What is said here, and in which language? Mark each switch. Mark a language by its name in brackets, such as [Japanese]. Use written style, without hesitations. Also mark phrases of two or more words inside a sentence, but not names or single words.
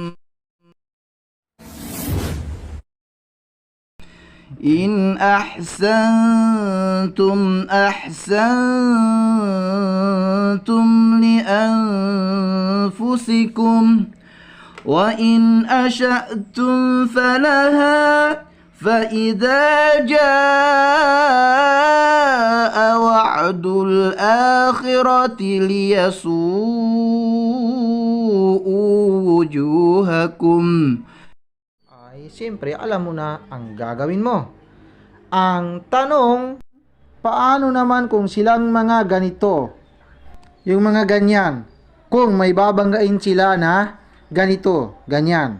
[Arabic] إن أحسنتم لأنفسكم وإن أشأتم فلها فإذا جاء وعد الآخرة ليسوءوا وجوهكم. [Filipino] Ay, siyempre, alam mo na ang gagawin mo. Ang tanong, paano naman kung silang mga ganito? Yung mga ganyan. Kung may babanggain sila na ganito, ganyan.